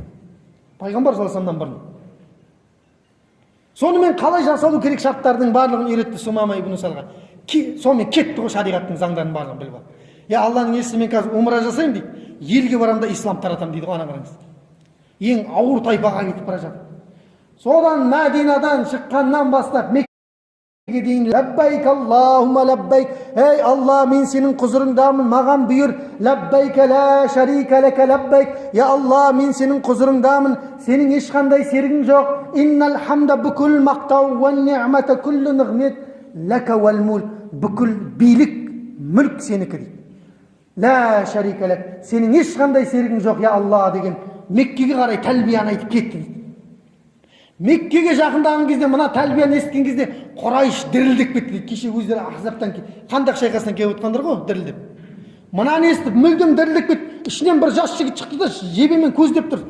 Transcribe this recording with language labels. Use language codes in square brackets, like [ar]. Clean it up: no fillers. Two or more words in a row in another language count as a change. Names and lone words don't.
[kk] Пайғамбар [ar] صلى الله عليه [kk] вассаламнан бұрын. Сонымен қалай жасалу керек шарттардың барлығын үйретті Сумама ибн Усалға. Сонымен кетті ғой шариғаттың заңдарын барлығын біліп алып. "Я Алланың елшісі, мен қазір умра жасаймын" дейді. "Елге барамын да ислам таратамын" дейді ғой. Ана қараңыз. Ең ауыр тайпаға кетіп бара жатыр. Содан Мәдинадан шыққаннан бастап Меккеге дейін [ar] لبيك اللهم لبيك, [kk] ей Алла, мен сенің құзырыңдамын, маған бұйыр. [ar] لبيك لا شريك لك لبيك, [kk] я Алла, мен сенің құзырыңдамын, сенің ешқандай серігің жоқ. [ar] إن الحمد [kk] бүкіл мақтау [ar] والنعمة [kk] күллі нығмет [ar] لك والملك, [kk] бүкіл билік мүлк сенікі дейді. [ar] لا شريك لك, [kk] сенің ешқандай серігің жоқ, я Алла деген Меккеге қарай тәлбияны айтып кетті дейді. Меккеге жақындаған кезде, мына тәлбияны естіген кезде Құрайш дірілдеп кетті дейді. Кеше өздері Ахзабтан Хандақ шайқасынан келіп отқандар ғой, дірілдеп. Мынаны естіп мүлдем дірілдеп кетті. Ішінен бір жас жігіт шықты да жебемен көздеп тұр.